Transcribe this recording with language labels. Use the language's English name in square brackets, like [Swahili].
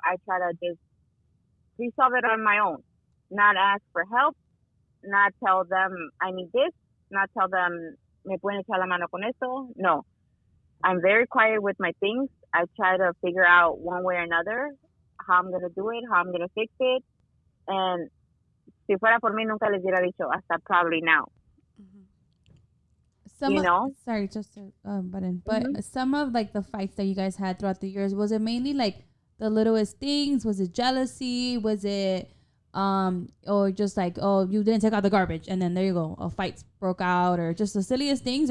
[English] I try to just resolve it on my own. Not ask for help, not tell them I need this, not tell them [Spanish] me pueden echar la mano con esto. [English] No. I'm very quiet with my things. I try to figure out one way or another how I'm going to do it, how I'm going to fix it. [Spanish] And si fuera por mí, nunca les hubiera dicho, hasta [English] probably now. Sorry, just to butt in. But some of like the fights that you guys had throughout the years, was it mainly like the littlest things? Was it jealousy? Was it or just like, oh, you didn't take out the garbage and then there you go, a fight broke out, or just the silliest things?